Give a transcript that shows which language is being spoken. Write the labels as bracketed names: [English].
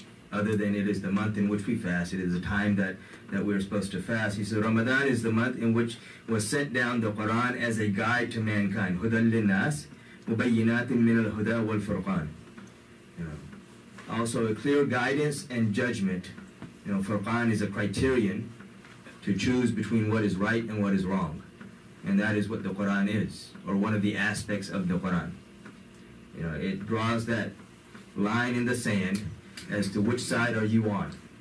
[English] Other than it is the month in which we fast, it is the time that we're supposed to fast. He said Ramadan is the month in which was sent down the Quran as a guide to mankind. [Arabic] هدى للناس وبينات من الهدى والفرقان. [English] Also a clear guidance and judgment. Furqan is a criterion to choose between what is right and what is wrong. And that is what the Quran is, or one of the aspects of the Quran. It draws that line in the sand as to which side are you on.